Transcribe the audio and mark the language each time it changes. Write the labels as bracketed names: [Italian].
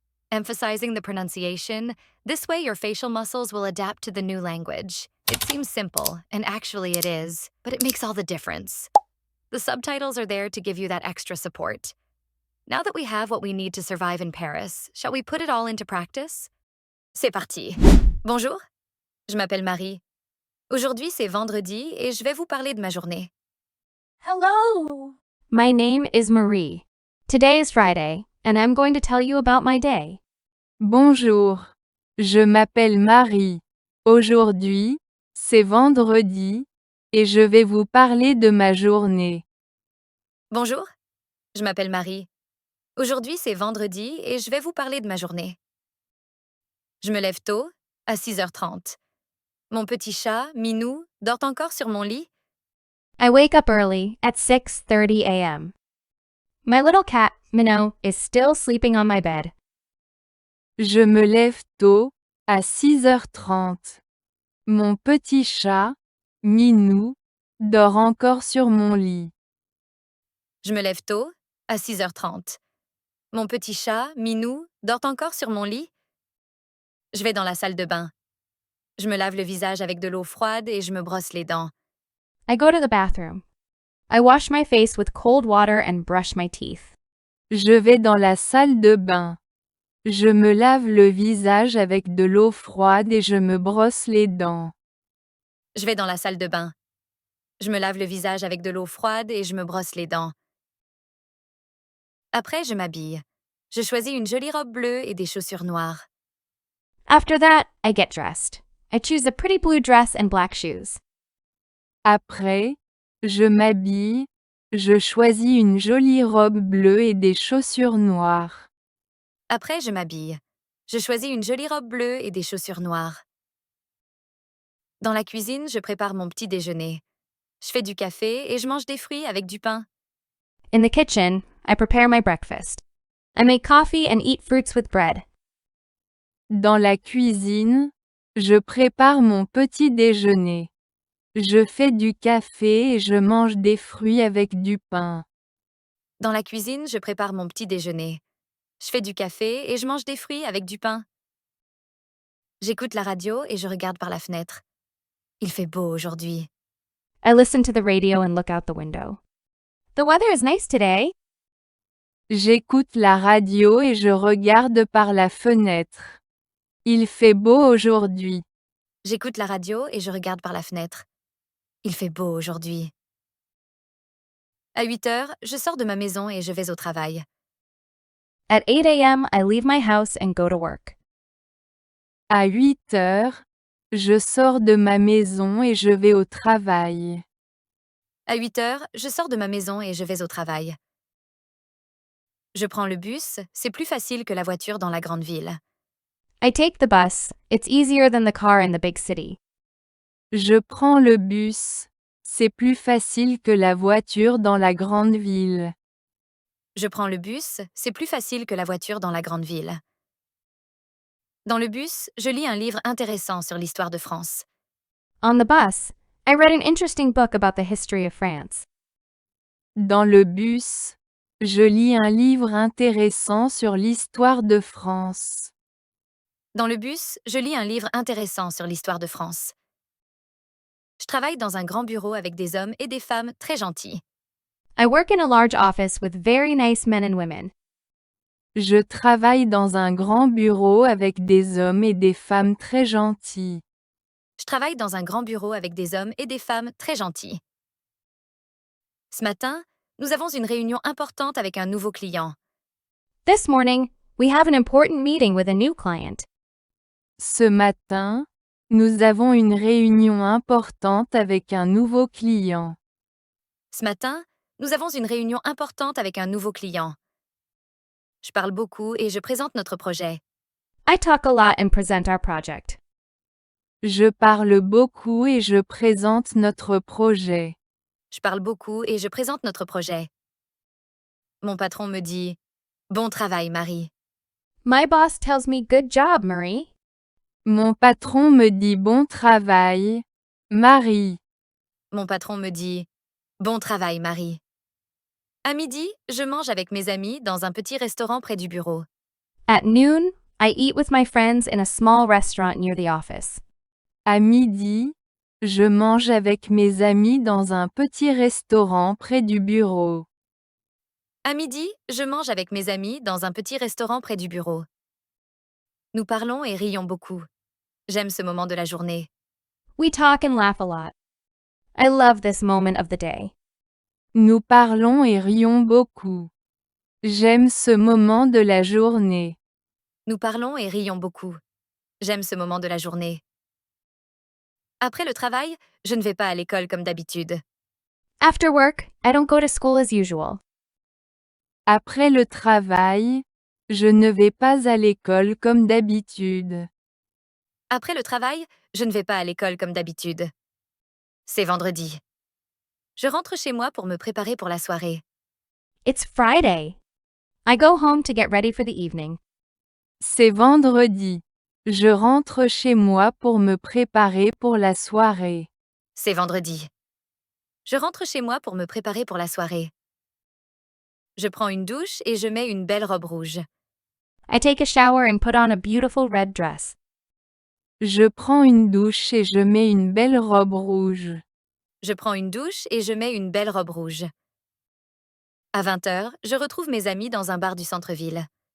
[English] Emphasizing the pronunciation, this way your facial muscles will adapt to the new language. It seems simple, and actually it is, but it makes all the difference. The subtitles are there to give you that extra support. Now that we have what we need to survive in Paris, shall we put it all into practice? [French] C'est parti. Bonjour, je m'appelle Marie. Aujourd'hui, c'est vendredi et je vais vous parler de ma journée. [English] Hello! My name is Marie. Today is Friday, and I'm going to tell you about my day. [French] Bonjour, je m'appelle Marie. Aujourd'hui, c'est vendredi, et je vais vous parler de ma journée. Bonjour, je m'appelle Marie. Aujourd'hui, c'est vendredi et je vais vous parler de ma journée. Je me lève tôt, à 6h30. Mon petit chat, Minou, dort encore sur mon lit. [English] I wake up early at 6:30 a.m. My little cat, Minnow, is still sleeping on my bed. [French] Je me lève tôt, à 6h30. Mon petit chat, Minou, dort encore sur mon lit. Je me lève tôt, à 6h30. Mon petit chat, Minou, dort encore sur mon lit. Je vais dans la salle de bain. Je me lave le visage avec de l'eau froide et je me brosse les dents. [English] I go to the bathroom. I wash my face with cold water and brush my teeth. [French] Je vais dans la salle de bain. Je me lave le visage avec de l'eau froide et je me brosse les dents. Je vais dans la salle de bain. Je me lave le visage avec de l'eau froide et je me brosse les dents. Après, je m'habille. Je choisis une jolie robe bleue et des chaussures noires. [English] After that, I get dressed. I choose a pretty blue dress and black shoes. [French] Après, je m'habille, je choisis une jolie robe bleue et des chaussures noires. Après, je m'habille. Je choisis une jolie robe bleue et des chaussures noires. Dans la cuisine, je prépare mon petit déjeuner. Je fais du café et je mange des fruits avec du pain. [English] In the kitchen, I prepare my breakfast. I make coffee and eat fruits with bread. [French] Dans la cuisine, je prépare mon petit déjeuner. Je fais du café et je mange des fruits avec du pain. Dans la cuisine, je prépare mon petit déjeuner. Je fais du café et je mange des fruits avec du pain. J'écoute la radio et je regarde par la fenêtre. Il fait beau aujourd'hui. [English] I listen to the radio and look out the window. The weather is nice today. [French] J'écoute la radio et je regarde par la fenêtre. Il fait beau aujourd'hui. J'écoute la radio et je regarde par la fenêtre. Il fait beau aujourd'hui. À 8h, je sors de ma maison et je vais au travail. [English] At 8 a.m., I leave my house and go to work. [French] À 8 heures, je sors de ma maison et je vais au travail. À 8h, je sors de ma maison et je vais au travail. Je prends le bus, c'est plus facile que la voiture dans la grande ville. [English] I take the bus. It's easier than the car in the big city. [French] Je prends le bus. C'est plus facile que la voiture dans la grande ville. Je prends le bus, c'est plus facile que la voiture dans la grande ville. Dans le bus, je lis un livre intéressant sur l'histoire de France. [English] On the bus, I read an interesting book about the history of France. [French] Dans le bus, je lis un livre intéressant sur l'histoire de France. Dans le bus, je lis un livre intéressant sur l'histoire de France. Je travaille dans un grand bureau avec des hommes et des femmes très gentils. [English] I work in a large office with very nice men and women. [French] Je travaille dans un grand bureau avec des hommes et des femmes très gentils. Je travaille dans un grand bureau avec des hommes et des femmes très gentils. Ce matin, nous avons une réunion importante avec un nouveau client. [English] This morning, we have an important meeting with a new client. [French] Ce matin, nous avons une réunion importante avec un nouveau client. Ce matin, nous avons une réunion importante avec un nouveau client. Je parle beaucoup et je présente notre projet. [English] I talk a lot and present our project. [French] Je parle beaucoup et je présente notre projet. Je parle beaucoup et je présente notre projet. Mon patron me dit « Bon travail, Marie ». [English] My boss tells me good job, Marie. [French] Mon patron me dit bon travail, Marie. Mon patron me dit « Bon travail, Marie ». À midi, je mange avec mes amis dans un petit restaurant près du bureau. [English] At noon, I eat with my friends in a small restaurant near the office. [French] À midi, je mange avec mes amis dans un petit restaurant près du bureau. À midi, je mange avec mes amis dans un petit restaurant près du bureau. Nous parlons et rions beaucoup. J'aime ce moment de la journée. [English] We talk and laugh a lot. I love this moment of the day. [French] Nous parlons et rions beaucoup. J'aime ce moment de la journée. Nous parlons et rions beaucoup. J'aime ce moment de la journée. Après le travail, je ne vais pas à l'école comme d'habitude. [English] After work, I don't go to school as usual. [French] Après le travail, je ne vais pas à l'école comme d'habitude. Après le travail, je ne vais pas à l'école comme d'habitude. C'est vendredi. Je rentre chez moi pour me préparer pour la soirée. [English] It's Friday. I go home to get ready for the evening. [French] C'est vendredi. Je rentre chez moi pour me préparer pour la soirée. C'est vendredi. Je rentre chez moi pour me préparer pour la soirée. Je prends une douche et je mets une belle robe rouge. [English] I take a shower and put on a beautiful red dress. [French] Je prends une douche et je mets une belle robe rouge. Je prends une douche et je mets une belle robe rouge. À 20h, je retrouve mes amis dans un bar du centre-ville.